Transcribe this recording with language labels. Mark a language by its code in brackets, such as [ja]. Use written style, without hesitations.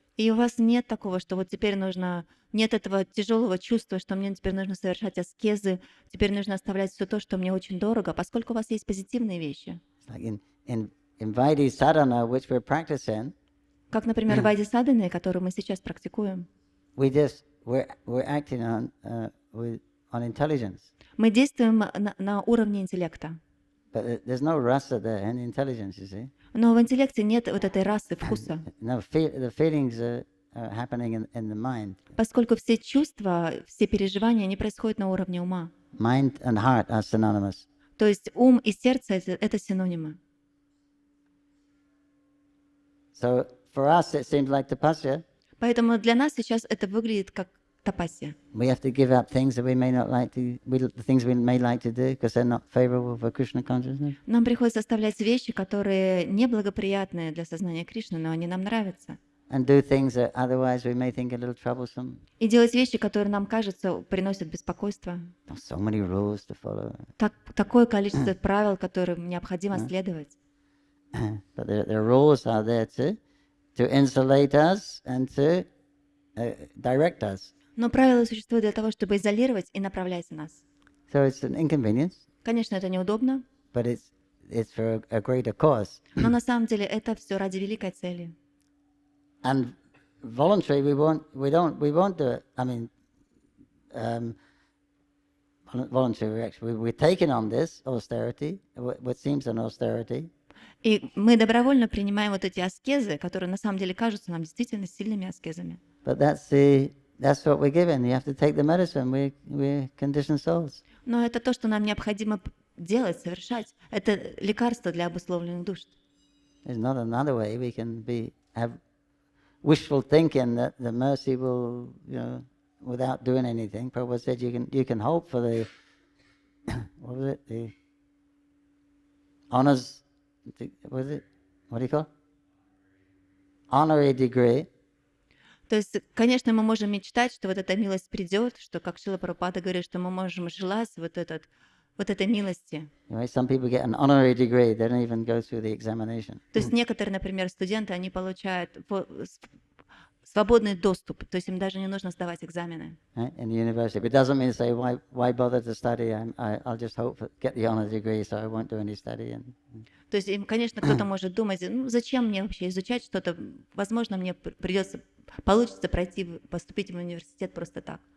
[ru] и у вас нет такого, что вот теперь нет этого тяжелого чувства, что мне теперь нужно совершать аскезы, теперь нужно оставлять все то, что мне очень дорого, поскольку у вас есть позитивные вещи. [en] It's like in Vaidhi sadhana, which we're practicing, [ru] Как, например, в Вайди Садхане, которую мы сейчас практикуем. [en] we're acting on intelligence. [ru] Мы действуем на уровне интеллекта. [en] But there's no rasa there in intelligence, you see. [ru] Но в интеллекте нет вот этой расы, вкуса. [en] No, the feelings are happening in the mind. [ru] Поскольку все чувства, все переживания, они происходят на уровне ума. [en] Mind and heart are synonymous. [ru] То есть ум и сердце — это синонимы. [en] So for us it seems like tapasya. [ru] Поэтому для нас сейчас это выглядит как тапасия. [en] We have to give up things that we may not like to, the things we may like to do because they're not favorable for Krishna consciousness. [ru] Нам приходится оставлять вещи, которые неблагоприятны для сознания Кришны, но они нам нравятся. [en] And do things that otherwise we may think a little troublesome. [ru] И делать вещи, которые нам кажется приносят беспокойство. [en] So many rules to follow. [ru] Такое количество правил, которым необходимо следовать. [en] But the rules are there to insulate us and to direct us. [ru] Но правила существуют для того, чтобы изолировать и направлять нас. [en] So it's an inconvenience, [ru] Конечно, это неудобно, [en] but it's for a greater cause. [ru] но на самом деле это все ради великой цели. [en] And voluntary, we won't do it. I mean, voluntary, we're taking on this austerity, what seems an austerity, [ru] И мы добровольно принимаем вот эти аскезы, которые на самом деле кажутся нам действительно сильными аскезами. [en] But that's what we're given. You have to take the medicine. We're conditioned souls. [ru] Но это то, что нам необходимо делать, совершать. Это лекарство для обусловленных душ. [en] There's not another way. We can have wishful thinking that the mercy will, without doing anything. Prabhu said you can hope for the what was it? The honors. What do you call it? Honorary degree. [ru] То есть, конечно, мы можем мечтать, что вот эта милость придет, что, как Шрила Прабхупада говорит, что мы можем желать вот этой милости. [en] Some people get an honorary degree; they don't even go through the examination. [ru] То есть некоторые, например, студенты, они получают свободный доступ, то есть им даже не нужно сдавать экзамены. [en] In the university, but it doesn't mean to say why bother to study? I'll just hope get the honor degree, so I won't do any study. [ru] То есть, им, конечно, кто-то может думать, ну зачем мне вообще изучать что-то? Возможно, мне получится поступить в университет просто так.